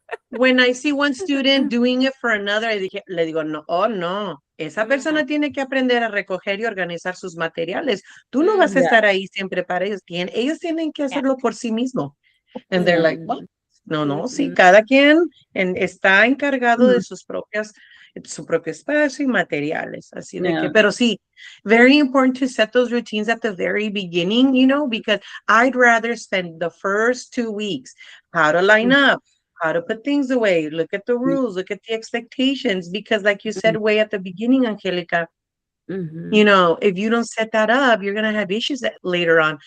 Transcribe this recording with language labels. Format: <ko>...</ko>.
<en>When I see one student doing it for another,</en> <es>le digo, no, no. Esa persona tiene que aprender a recoger y organizar sus materiales. Tú no vas a estar ahí siempre para ellos. Ellos tienen que hacerlo por sí mismos.</es> <en>And they're like, what?</en> <es>No, sí, cada quien está encargado de su propio espacio y materiales. Así de que, pero sí,</es> <en>very important to set those routines at the very beginning, because I'd rather spend the first 2 weeks how to line up, how to put things away, look at the rules, look at the expectations, because like you said way at the beginning, Angelica, if you don't set that up, you're going to have issues later on.</en>